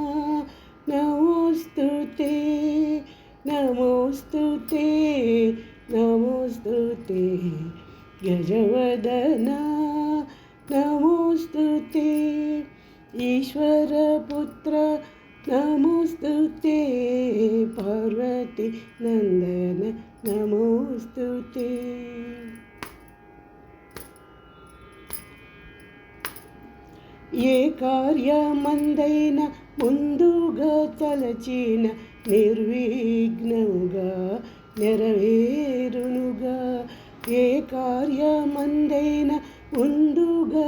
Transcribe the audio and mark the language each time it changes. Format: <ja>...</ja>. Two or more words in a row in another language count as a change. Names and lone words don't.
<sa>नमोस्तुते, नमोस्तुते नमोस्तुते, गजवदना नमोस्तुते, ईश्वरपुत्र नमोस्तुते, पार्वती नन्दन नमोस्तुते।</sa> <te>ఏ కార్యమందైన ముందుగా తలచిన నిర్విఘ్నముగా నెరవేరునుగా, ఏ కార్యమందైన ముందుగా</te>